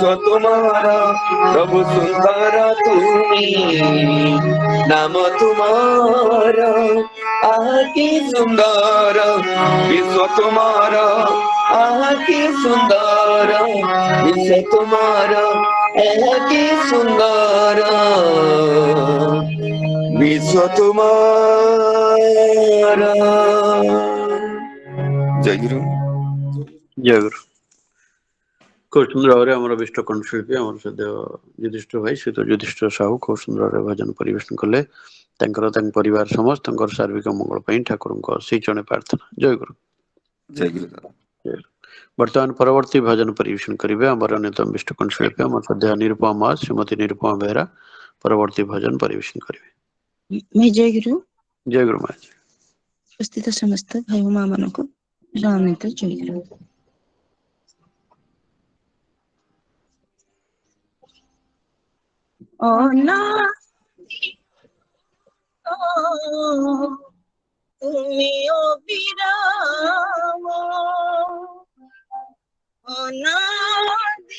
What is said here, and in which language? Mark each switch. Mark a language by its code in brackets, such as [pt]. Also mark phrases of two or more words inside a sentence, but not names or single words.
[bn] তোমার প্রভু সুন্দর তুমি, নাম তোমার আহা কি সুন্দর, বিশ্ব তোমার আহা কি সুন্দর, বিশ্ব তোমার আহা কি সুন্দর, বিশ্ব তোমার। জয় গুরু। [or] ଜୟ ଗୁରୁ। ଖୁବ ସୁନ୍ଦର ଭାବରେ ଆମର ବିଷ୍ଟ କଣ୍ଠଶିଳ୍ପୀ ଆମର ସଦ୍ୟ ଯୁଧିଷ୍ଠ ଭାଇ ସହିତ ଯୁଧିଷ୍ଠ ସାହୁ ଖୁବ ସୁନ୍ଦର ଭାବରେ ଭଜନ ପରିବେଷଣ କଲେ। ତାଙ୍କର ତାଙ୍କ ପରିବାର ସମସ୍ତଙ୍କର ସାର୍ବିକ ମଙ୍ଗଳ ପାଇଁ ଠାକୁରଙ୍କ ସେଇ ଜଣେ ପ୍ରାର୍ଥନା। ଜୟ ଗୁରୁ। ଜୟ ଗୁରୁ ଦାଦା। ବର୍ତ୍ତମାନ ପରବର୍ତ୍ତୀ ଭଜନ ପରିବେଷଣ କରିବେ ଆମର ଅନ୍ୟତମ ବିଷ୍ଟ କଣ୍ଠଶିଳ୍ପୀ ଆମର ସଦ୍ୟ ନିରୁପମା ମା ଶ୍ରୀମତୀ ନିରୁପମା ବେହେରା ପରବର୍ତ୍ତୀ ଭଜନ ପରିବେଷଣ କରିବେ। ଜୟ ଗୁରୁ। ଜୟ ଗୁରୁ ମା। ଉପସ୍ଥିତ ସମସ୍ତ ଭାଇ ଓ ମା ମାନଙ୍କୁ ରାମିତ ଜୟ ଗୁରୁ। [bn] তুমি অবিরাম, অনাদি